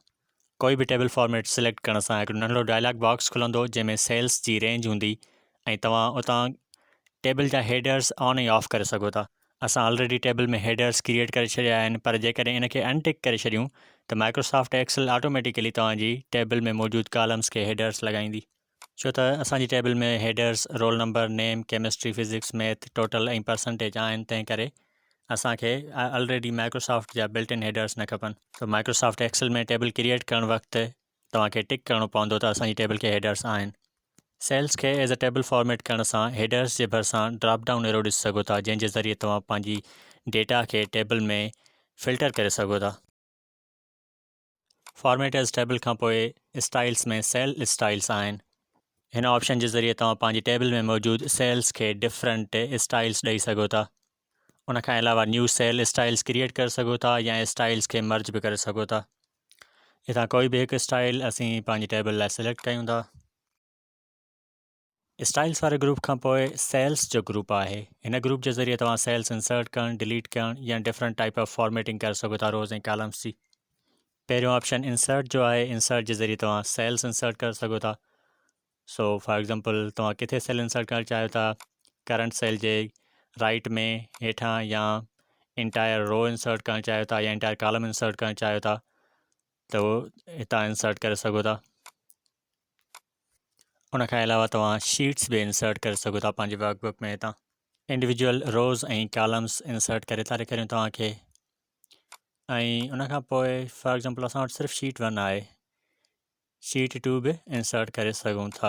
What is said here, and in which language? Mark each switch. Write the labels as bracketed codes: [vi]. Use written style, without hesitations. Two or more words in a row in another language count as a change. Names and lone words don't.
[sd] कोई बि [en] table format select [sd] करण सां हिकिड़ो नंढो [en] dialog box [sd] खुलंदो जंहिंमें सेल्स जी रेंज हूंदी ऐं तव्हां उतां टेबल जा हेडर्स ऑन ऐं ऑफ करे सघो था। असां [en] already table [sd] में [en] headers create [sd] करे छॾिया आहिनि, पर जेकॾहिं इन खे अनटिक करे छॾियूं त माइक्रोसॉफ्ट एक्सेल ऑटोमेटिकली तव्हांजी टेबल में मौजूदु कॉलम्स खे हेडर्स लॻाईंदी। छो त असांजी टेबल में [en] headers, roll number, name, chemistry, physics, math, total [sd] ऐं परसेंटेज आहिनि, तंहिं करे असांखे ऑलरेडी माइक्रोसॉफ्ट जा [en] built in headers [sd] न खपनि। त माइक्रोसॉफ्ट एक्सेल में [en] table create [sd] करणु वक़्तु तव्हांखे टिक करिणो पवंदो त असांजी टेबल खे हेडर्स आहिनि। सेल्स खे [en] as a table format [sd] करण सां हेडर्स जे भरिसां [en] drop down arrow [sd] ॾिसी सघो था, जंहिंजे ज़रिए तव्हां पंहिंजी डेटा खे टेबल में फिल्टर करे सघो था। [en] format as table [sd] खां पोइ स्टाइल्स में [en] cell styles [sd] आहिनि। हिन ऑप्शन जे ज़रिए तव्हां पंहिंजी टेबल में मौजूदु सेल्स खे [en] different styles [sd] ॾेई सघो था। उन खां अलावा [en] new cell styles create [sd] करे सघो था या स्टाइल्स खे मर्ज बि करे सघो था। हितां कोई बि हिकु स्टाइल असीं पंहिंजी टेबल लाइ सिलेक्ट कयूं था। स्टाइल्स वारे ग्रुप खां पोइ सेल्स जो ग्रुप आहे। हिन ग्रुप जे ज़रिए तव्हां [en] cells insert [sd] करणु, डिलीट करणु या [en] different type of formatting [sd] करे सघो था रोज़ ऐं कॉलम्स जी। पहिरियों [en] option insert [sd] जो आहे। इंसर्ट जे ज़रिए तव्हां [en] cells insert [sd] करे सघो था। [en] so for example [sd] तव्हां किथे [en] cell insert [sd] करणु चाहियो था, [en] current cell [sd] जे राइट में हेठां, या [en] entire row insert [sd] करणु चाहियो था या [en] entire column insert [sd] करणु चाहियो था, त उहो हितां इंसर्ट करे सघो था। उन खां अलावा तव्हां शीट्स बि इंसर्ट करे सघो था पंहिंजे वर्कबुक में। हितां [en] individual rows [sd] ऐं [en] columns insert [sd] करे था ॾेखारियूं तव्हांखे। ऐं उन खां पोइ [en] for example [sd] असां वटि सिर्फ़ु शीट 1 आहे, शीट 2 बि इंसर्ट करे सघूं था।